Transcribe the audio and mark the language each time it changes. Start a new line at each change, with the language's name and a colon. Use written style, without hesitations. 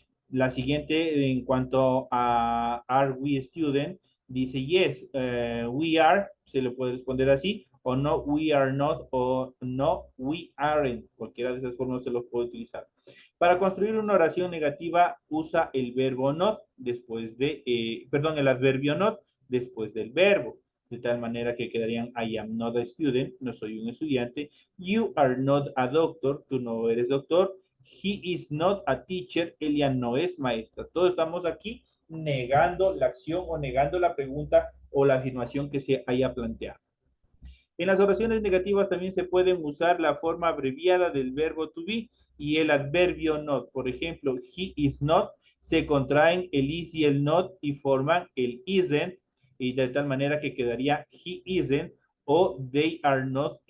Spanish: La siguiente, en cuanto a
English: are we student,
Spanish: dice
English: yes, we are,
Spanish: se le puede responder así, o no,
English: we are not,
Spanish: o no,
English: we aren't.
Spanish: Cualquiera de esas formas se los puede utilizar. Para construir una oración negativa, usa el verbo not después de, el adverbio not después del verbo.
English: De tal manera que quedarían I am not a student,
Spanish: no soy un estudiante.
English: You are not a doctor,
Spanish: tú no eres doctor.
English: He is not a teacher,
Spanish: ella no es maestra. Todos estamos aquí negando la acción o negando la pregunta o la afirmación que se haya planteado. En las oraciones negativas también se pueden usar la forma abreviada del verbo to be y el adverbio not. Por ejemplo,
English: he is not,
Spanish: se contraen el is y el not y forman el isn't, y de tal manera que quedaría
English: he isn't
Spanish: o
English: they are not.